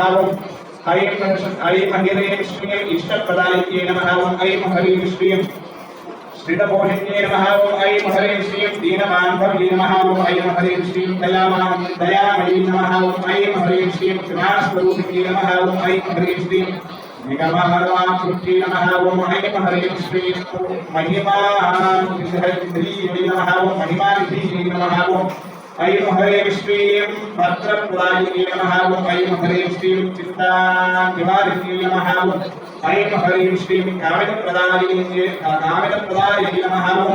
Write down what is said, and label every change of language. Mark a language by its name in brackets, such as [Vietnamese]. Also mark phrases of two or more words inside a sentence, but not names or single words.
[Sanskrit] ఓం ఐం హ్రీం శ్రీం ఇష్టప్రదాయై నమః। ఓం ఐం హ్రీం శ్రీం శ్రీతపోషిణ్యై నమః। ఓం ఐం హ్రీం శ్రీం దీనమాన్భవ్యై నమః। ఓం ఐం హ్రీం శ్రీం దయామయీ నమః। ఓం ఐం హ్రీం శ్రీం జ్ఞానస్వరూపిణ్యై నమః। ఓం ఐం హ్రీం శ్రీం निगमहरवाकृष्णे नमः ओम ऐं हरीं श्रीं महिमानिधियै नमः ओम महिमानिधियै नमः ओम ऐं हरीं श्रीं भद्रप्रदायिने नमः ओम ऐं हरीं श्रीं चिन्तानिवारिणे नमः ओम ऐं हरीं श्रीं कामितप्रदायिने नमः ओम